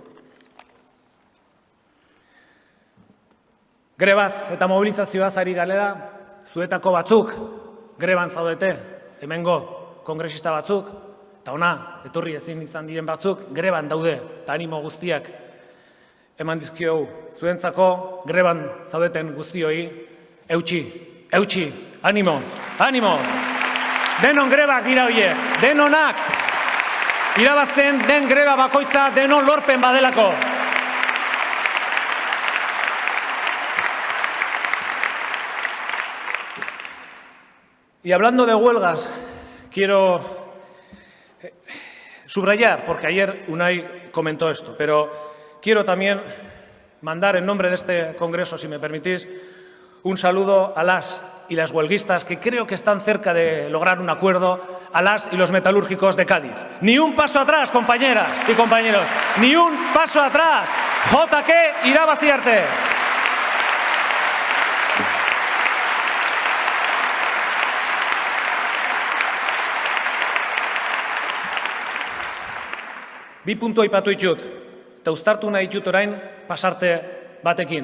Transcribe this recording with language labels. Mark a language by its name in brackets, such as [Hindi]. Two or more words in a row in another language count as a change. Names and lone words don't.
[Basque] Grebaz eta mobilizazioaz ari galera, zuetako batzuk greban zaudete, hemengo kongresista batzuk, eta ona, etorri ezin izan diren batzuk, greban daude, eta animo guztiak eman dizkiogu. Zuentzako greban zaudeten guztioi, eutxi, animo, animo! Denon grebak dira horiek, denonak! Irabazten den greba bakoitza denon lorpen badelako. [Spanish] Y hablando de huelgas, quiero subrayar, porque ayer Unai comentó esto, pero quiero también mandar en nombre de este Congreso, si me permitís, un saludo a las y las huelguistas que creo que están cerca de lograr un acuerdo, a las y los metalúrgicos de Cádiz. Ni un paso atrás, compañeras y compañeros, ni un paso atrás. [Basque] JK irabazi arte. Bi puntu aipatu ditut, eta uztartu nahi ditut orain pasarte batekin.